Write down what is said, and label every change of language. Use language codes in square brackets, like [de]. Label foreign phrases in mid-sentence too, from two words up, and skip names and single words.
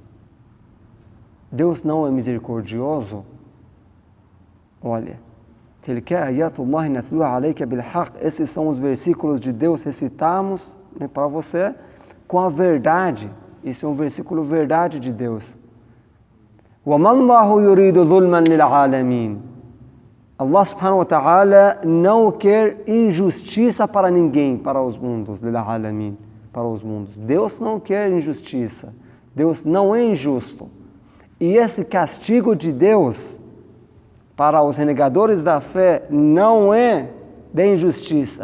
[pt] Deus não é misericordioso? Olha, esses são os versículos de Deus, recitamos, né, para você com a verdade. Isso é um versículo verdade de Deus. [ar] وَمَا اللَّهُ يُرِيدُ ظُلْمًا لِلْعَالَمِينَ. الله سبحانه وتعالى [pt] não quer injustiça para ninguém, para os mundos, لِلْعَالَمِينَ, para os mundos. Deus não quer injustiça. Deus não é injusto. E esse castigo de Deus para os renegadores da fé não é da injustiça.